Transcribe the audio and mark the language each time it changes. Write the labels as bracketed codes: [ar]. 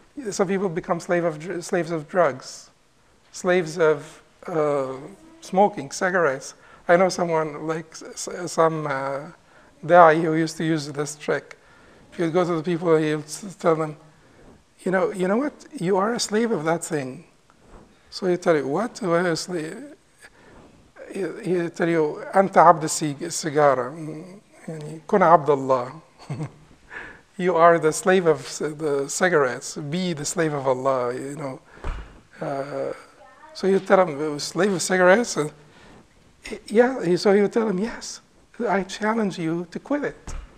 [en] Some people become slaves of drugs, slaves of smoking, cigarettes. I know someone, like some da'i, who used to use this trick. If you go to the people, he'll tell them, you know what? You are a slave of that thing. So he'll tell you, what? Who are you a slave? He'll tell you, [ar] أنت عبد السيجارة, كن عبد الله. [en] You are the slave of the cigarettes. Be the slave of Allah, you know. So you tell him, slave of cigarettes? Yeah, so you tell him, yes, I challenge you to quit it.